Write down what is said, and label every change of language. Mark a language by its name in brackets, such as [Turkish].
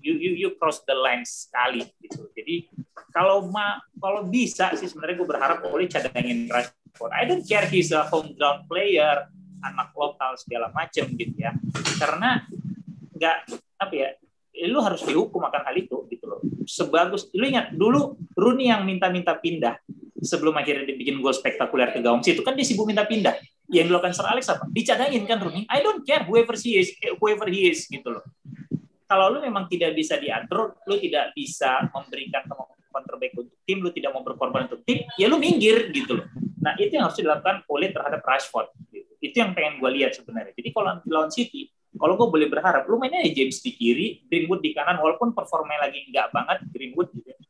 [English] You cross the line [Indonesian] sekali gitu. Jadi kalau bisa sih sebenarnya gue berharap boleh cadangin Rashford. [English] I don't care he's a homegrown player, [Indonesian] anak lokal segala macam gitu ya, karena nggak apa ya, lu harus dihukum akan hal itu gitu loh. Sebagus lu ingat dulu Rooney yang minta pindah sebelum akhirnya dibikin gol spektakuler ke gawang situ kan dia sibuk minta pindah. Yang dilakukan Sir Alex apa? Dicadangin kan Rooney. [English] I don't care whoever he is [Indonesian] gitu loh. Kalau lu memang tidak bisa diatur, lu tidak bisa memberikan kemampuan terbaik untuk tim, lu tidak mau berkorban untuk tim, ya lu minggir gitu loh. Nah itu yang harus dilakukan oleh terhadap Rashford. Gitu. Itu yang pengen gue lihat sebenarnya. Jadi kalau lawan City, kalau gue boleh berharap, lu mainnya James di kiri, Greenwood di kanan, walaupun performanya lagi enggak banget, Greenwood gitu.